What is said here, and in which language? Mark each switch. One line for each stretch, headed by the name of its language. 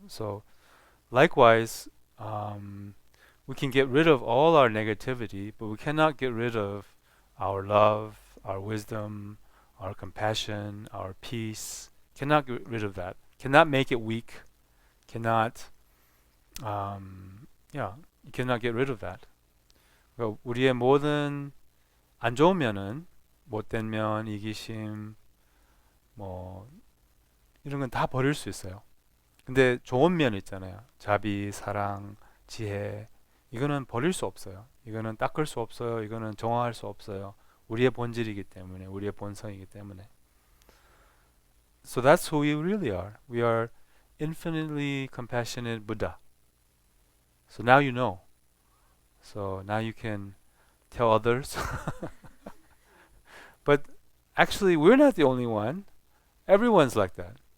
English: So likewise, we can get rid of all our negativity, but we cannot get rid of our love, our wisdom, our compassion, our peace. Cannot get rid of that. Cannot make it weak. Cannot, you cannot get rid of that.
Korean: 우리의 모든 안 좋은 면은 못된 면, 이기심, 이런 건 다 버릴 수 있어요. 근데 좋은 면 있잖아요. 자비, 사랑, 지혜. 이거는 버릴 수 없어요. 이거는 닦을 수 없어요. 이거는 정화할 수 없어요. 우리의 본질이기 때문에, 우리의 본성이기 때문에.
English: So that's who we really are. We are infinitely compassionate Buddha. So now you know. So now you can tell others. But actually, we're not the only one. Everyone's like that.